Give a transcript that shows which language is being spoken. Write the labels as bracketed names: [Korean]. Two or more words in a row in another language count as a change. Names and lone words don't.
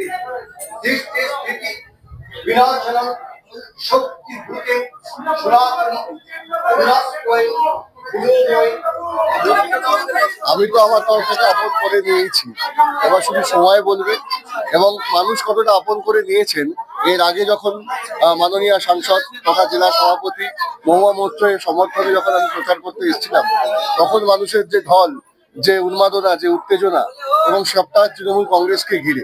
[Sanskrit] दृष्टि स्थिति विनाशनम शक्ति भूते सनातनी विनाशोय विलोमोय। [Bangla] আমি তো আমার তরফ থেকে আপন করে নিয়েছি, এবার শুধু সময় বলবে। এবং মানুষ কতটা আপন করে নিয়েছেন এর আগে যখন মাননীয় সাংসদ তথা জেলা সভাপতি মহুয়া মৈত্রের সমর্থনে যখন আমি প্রচার করতে এসেছিলাম, তখন মানুষের যে ঢল, যে উন্মাদনা, যে উত্তেজনা এবং সবটা তৃণমূল কংগ্রেসকে ঘিরে।